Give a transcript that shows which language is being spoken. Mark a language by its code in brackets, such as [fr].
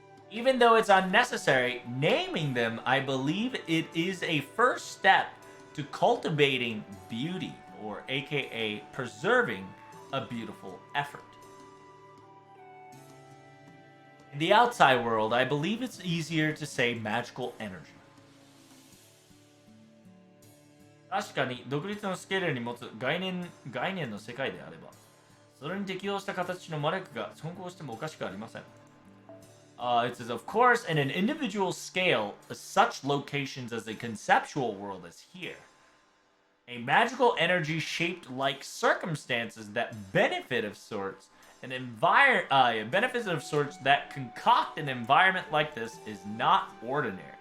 [en] Even though it's unnecessary, naming them, I believe it is a first step to cultivating beauty, or aka preserving a beautiful effort. In the outside world, I believe it's easier to say magical energy. [ja] 確かに独立のスケールに持つ概念の世界であれば、それに適応した形の魔力が存在してもおかしくありません。 [en] It says, of course, in an individual scale, such locations as a conceptual world is here. A magical energy shaped like circumstances that benefit of sorts, benefits of sorts that concoct an environment like this is not ordinary.